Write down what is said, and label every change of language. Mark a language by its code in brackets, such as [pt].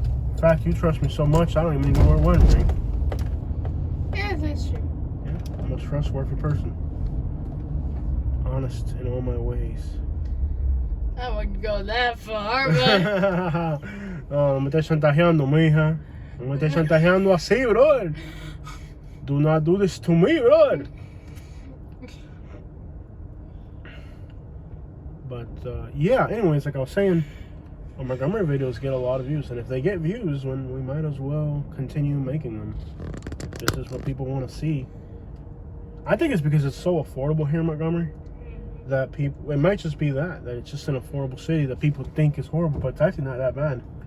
[en] In fact, you trust me so much, I don't even know where it went, Ring. Yeah, that's true. Yeah, I'm a trustworthy person. Honest in all my ways. I wouldn't go that far, but... [es] No me estés chantajeando, mija. No me estés chantajeando así, brother. [en] Do not do this to me, brother. But, yeah, anyways, like I was saying, our Montgomery videos get a lot of views. And if they get views, then we might as well continue making them. This is what people want to see. I think it's because it's so affordable here in Montgomery that people, it might just be that it's just an affordable city that people think is horrible, but it's actually not that bad.